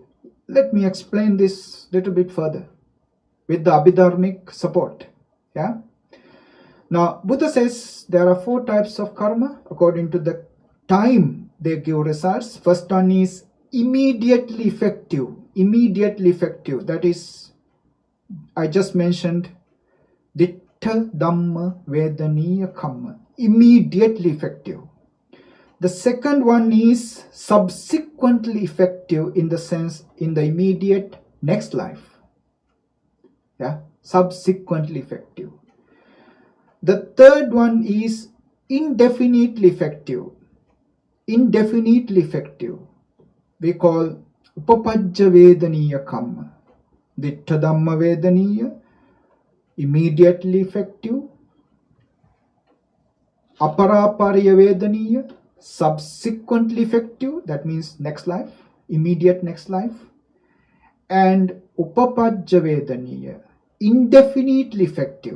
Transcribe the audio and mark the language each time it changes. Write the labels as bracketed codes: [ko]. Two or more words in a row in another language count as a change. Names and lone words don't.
[en] Let me explain this a little bit further with the Abhidharmic support. Yeah. Now, Buddha says there are 4 types of karma according to the time they give results. First one is immediately effective. Immediately effective. That is, I just mentioned, [pi] ditta dhamma vedaniya kamma. [en] Immediately effective. The second one is subsequently effective, in the sense in the immediate next life. Yeah, subsequently effective. The third one is indefinitely effective. Indefinitely effective. We call [pi] upapajja vedaniya kamma. Ditta dhamma vedaniya, [en] immediately effective. [pi] Aparaparya vedaniya, [en] subsequently effective. That means next life, immediate next life. And [pi] upapajja vedaniya, [en] indefinitely effective.